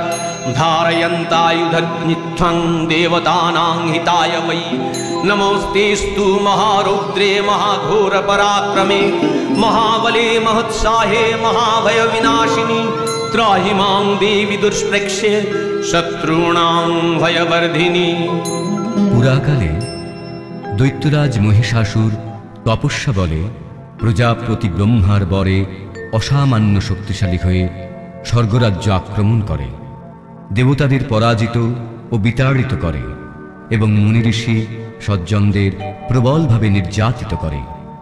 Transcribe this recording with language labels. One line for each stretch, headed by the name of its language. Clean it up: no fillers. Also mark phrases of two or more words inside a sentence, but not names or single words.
Sanskrit: धारयन्तायुधनित्वं देवतानां हिताय वै नमोऽस्तेऽस्तु महारौद्रे महाघोरपराक्रमे महाबले महत्साहे महाभयविनाशिनी त्राहि मां देवी दुष्प्रेक्ष्ये शत्रूणां भयवर्धिनी।
Bangla: পুরাকালে দৈত্যরাজ মহিষাসুর তপস্যা বলে প্রজাপতি ব্রহ্মার বরে অসামান্য শক্তিশালী হয়ে স্বর্গরাজ্য আক্রমণ করে, দেবতাদের পরাজিত ও বিতাড়িত করে এবং মুনিঋষি সজ্জনদের প্রবলভাবে নির্যাতিত করে।